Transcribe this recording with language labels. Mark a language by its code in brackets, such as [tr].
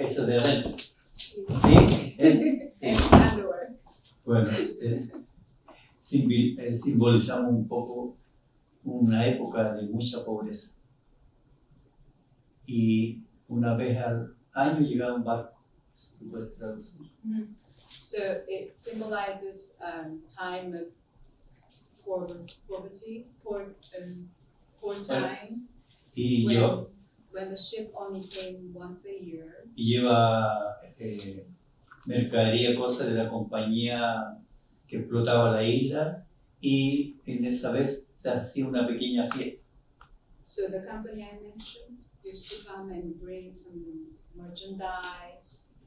[es] Eso de adentro. ¿Sí? Sí. [en] Underwear. [es] Bueno, simbolizamos un poco una época de mucha pobreza. Y una vez al año llegaba un barco. ¿Tú puedes traducir? Mm-hmm. [en] So it symbolizes time of poverty, poor time. [es] Y [en] when the ship only came once a year. [es] Y lleva mercadería, cosas de la compañía que explotaba la isla, y en esa vez se hacía una pequeña fiesta. [en] So the company I mentioned used to come and bring some merchandise.